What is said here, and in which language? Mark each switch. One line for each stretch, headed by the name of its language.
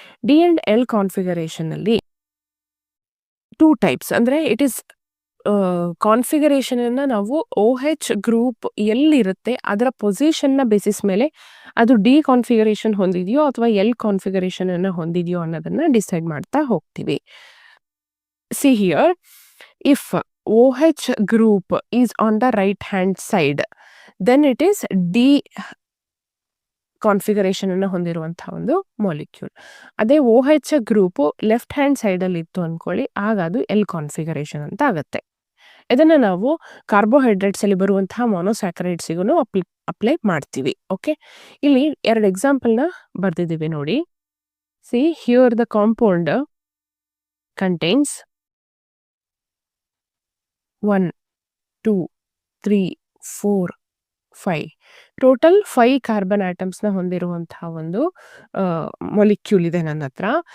English: D and L configuration ಅಲ್ಲಿ 2 types.
Kannada: ಅಂದರೆ it is configuration ಅನ್ನ ನಾವು OH ಗ್ರೂಪ್ ಎಲ್ಲಿರುತ್ತೆ ಅದರ ಪೊಸಿಷನ್ನ ಬೇಸಿಸ್ ಮೇಲೆ ಅದು ಡಿ ಕಾನ್ಫಿಗರೇಷನ್ ಹೊಂದಿದೆಯೋ ಅಥವಾ ಎಲ್ ಕಾನ್ಫಿಗರೇಷನ್ ಅನ್ನ ಹೊಂದಿದೆಯೋ ಅನ್ನೋದನ್ನ ಡಿಸೈಡ್ ಮಾಡ್ತಾ ಹೋಗ್ತೀವಿ.
English: See here, if OH group is on the right hand side, then it is D
Kannada: configuration ಅನ್ನು ಹೊಂದಿರುವಂತಹ ಒಂದು ಮಾಲಿಕ್ಯೂಲ್. ಅದೇ OH ಗ್ರೂಪು ಲೆಫ್ಟ್ ಹ್ಯಾಂಡ್ ಸೈಡಲ್ಲಿ ಇತ್ತು ಅಂದ್ಕೊಳ್ಳಿ, ಆಗ ಅದು ಎಲ್ ಕಾನ್ಫಿಗರೇಷನ್ ಅಂತ ಆಗುತ್ತೆ. ಇದನ್ನು ನಾವು ಕಾರ್ಬೋಹೈಡ್ರೇಟ್ಸಲ್ಲಿ ಬರುವಂತಹ ಮೊನೋಸ್ಯಾಕರೈಡ್ಸಿಗೂ ಅಪ್ಲೈ ಮಾಡ್ತೀವಿ. ಓಕೆ, ಇಲ್ಲಿ 2 ಎಕ್ಸಾಂಪಲ್ನ ಬರ್ದಿದ್ದೀವಿ ನೋಡಿ.
English: see here the compound contains
Kannada: 1, 2, 3, 4, 5 total 5 carbon ಆಟಮ್ಸ್ನ ಹೊಂದಿರುವಂತಹ ಒಂದು ಮೊಲಿಕ್ಯೂಲ್ ಇದೆ ನನ್ನ ಹತ್ರ.